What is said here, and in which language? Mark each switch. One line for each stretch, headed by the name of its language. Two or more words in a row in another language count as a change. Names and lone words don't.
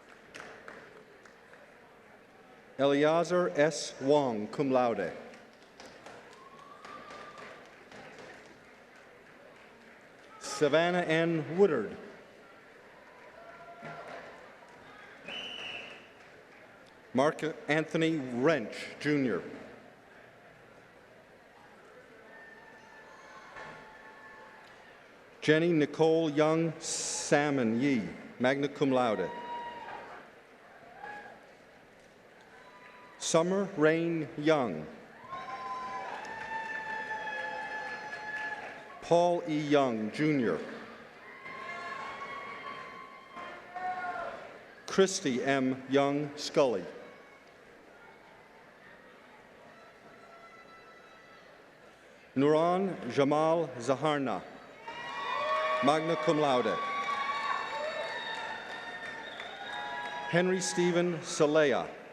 English: Eleazar S. Wong,
Latin: cum laude.
English: Savannah N. Woodard. Mark Anthony Wrench, Jr. Jenny Nicole Young Salmon Yee,
Latin: magna cum laude.
English: Summer Rain Young. Paul E. Young, Jr. Christy M. Young Scully. Nuran Jamal Zaharna,
Latin: magna cum laude.
English: Henry Stephen Salea.